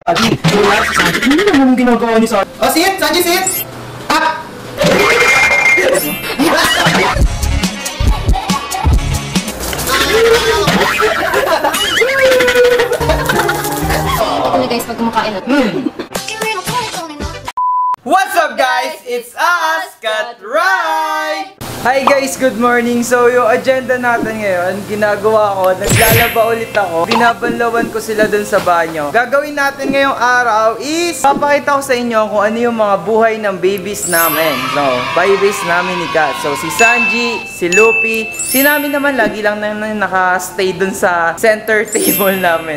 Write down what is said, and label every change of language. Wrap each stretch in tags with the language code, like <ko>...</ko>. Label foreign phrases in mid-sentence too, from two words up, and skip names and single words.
<tl>Sanji, wala si Sanji. Hindi naman yung ginagawa ni Sanji.</tl> <en>Oh, sit! Sanji, sit! Up!</en> <tl>Ito na guys, pag kumakain na.</tl> <en>What's up guys? It's us, Cut Right! Hi guys, good morning.</en> <tl>So yung agenda natin ngayon, ginagawa ko, naglalaba ulit ako. Binabanlawan ko sila dun sa banyo. Gagawin natin ngayong araw is papakita ko sa inyo kung ano yung mga buhay ng babies namin. So, babies namin ni Kat. So si Sanji, si Luffy, si Nami naman lagi lang naka-stay dun sa</tl> <en>center table</en> <tl>namin.</tl>